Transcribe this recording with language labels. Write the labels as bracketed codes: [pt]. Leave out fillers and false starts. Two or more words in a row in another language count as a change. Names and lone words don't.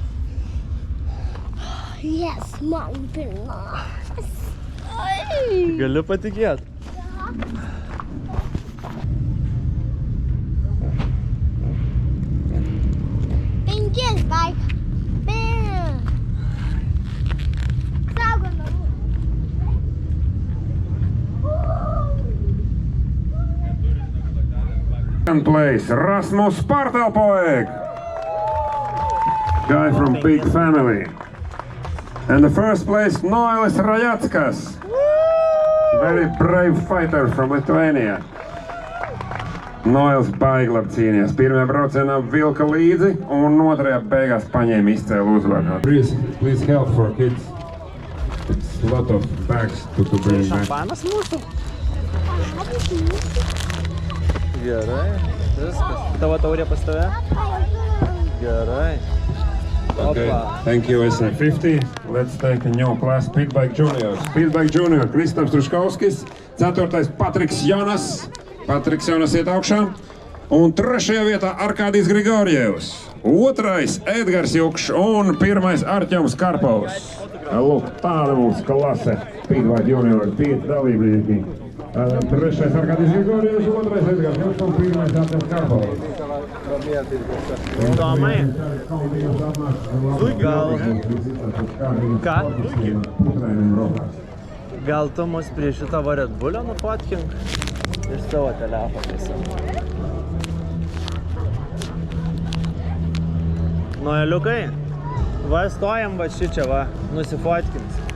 [lt] Yes, man pirmas. Gali patikėt. Penkis baik. Saugo namų. [en] Second place, Rasmus Partelpoeg. Guy from big family. And the first place, Noelis Rajatskas. Very brave fighter from Lithuania. [lv] Noels Baiglab cīnījās. Pirmajā braucienā vilka līdzi un otrajā beigās paņēma izcēlu uzvaru. [en] Please help for kids. It's a lot of bags to bring back. [lt] Šampanas mūsų? Gerai, viskas. Tavo taurė pas tave? Gerai. [en] Okay, Opa. thank you SM50. Let's take a new class, Speedbike Junior. [lv] Speedbike Junior, Kristaps Truškovskis, 4. Patriks Jonas. Patriks Jonas iet augšā. Un 3. vietā Arkādijs Grigorjevs. 2. Edgars Jukšs un 1. Arķems Karpovs. Lūk, tāda mums klase Speedbike Junior, 5 dalībnieki. 3. Arkādijs Grigorjevs, 2. Edgars Jukšs un 1. Arķems Karpovs. [lt] Tomai. Gal. Ką? Gal tu mus prie šitą Red Bullą nufotkink? Iš savo telefoną. Noeliukai, va stojam va šičia va, nusifotkins.